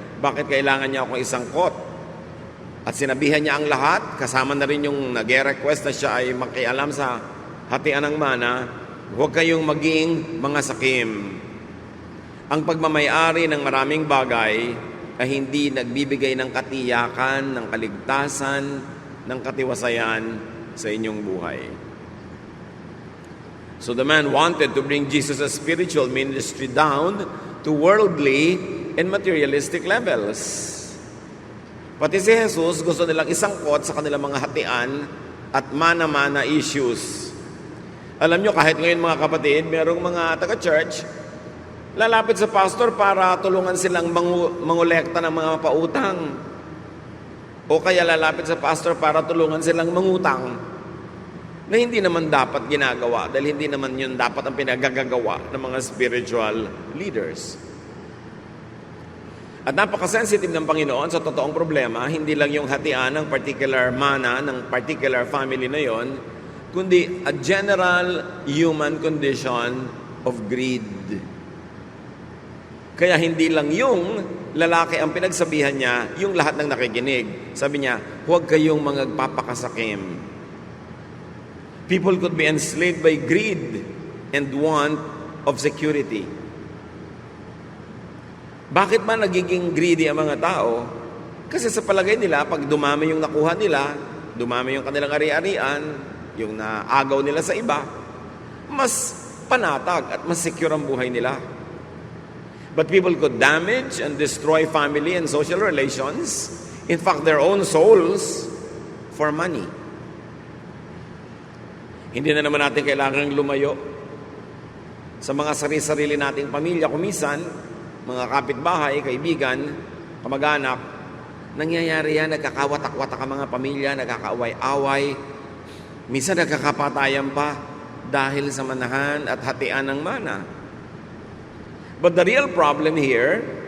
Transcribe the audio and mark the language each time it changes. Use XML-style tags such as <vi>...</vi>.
<tl>Bakit kailangan niya akong isangkot? At sinabihan niya ang lahat, kasama na rin yung nag-request na siya ay makialam sa hatian ng mana, huwag kayong maging mga sakim. Ang pagmamayari ng maraming bagay ay hindi nagbibigay ng katiyakan, ng kaligtasan, ng katiwasayan sa inyong buhay.</tl> <en>So the man wanted to bring Jesus' spiritual ministry down to worldly and materialistic levels.</en> <tl>Pati si Jesus gusto nilang isangkot sa kanilang mga hatian at mana-mana issues. Alam nyo, kahit ngayon mga kapatid, merong mga taga-church, lalapit sa pastor para tulungan silang mangolekta ng mga pautang. O kaya lalapit sa pastor para tulungan silang mangutang na hindi naman dapat ginagawa dahil hindi naman yun dapat ang pinagagagawa ng mga spiritual leaders. At napaka-sensitive ng Panginoon sa totoong problema, hindi lang yung hatian ng particular mana, ng particular family na yon, kundi</tl> <en>a general human condition of greed.</en> <tl>Kaya hindi lang yung lalaki ang pinagsabihan niya, yung lahat ng nakikinig. Sabi niya, huwag kayong magpapakasakim.</tl> <en>People could be enslaved by greed and want of security.</en> <tl>Bakit ba nagiging greedy ang mga tao? Kasi sa palagay nila, pag dumami yung nakuha nila, dumami yung kanilang ari-arian, yung naagaw nila sa iba, mas panatag at mas secure ang buhay nila.</tl> <en>But people could damage and destroy family and social relations, in fact, their own souls, for money.</en> <tl>Hindi na naman natin kailangang lumayo sa mga sarili-sarili nating pamilya, kumisan, mga kapitbahay, kaibigan, kamag-anak, nangyayari yan, nagkakawatak-watak ang mga pamilya, nagkakaaway-away, minsan nagkakapatayan pa dahil sa manahan at hatian ng mana.</tl> <en>But the real problem here</en>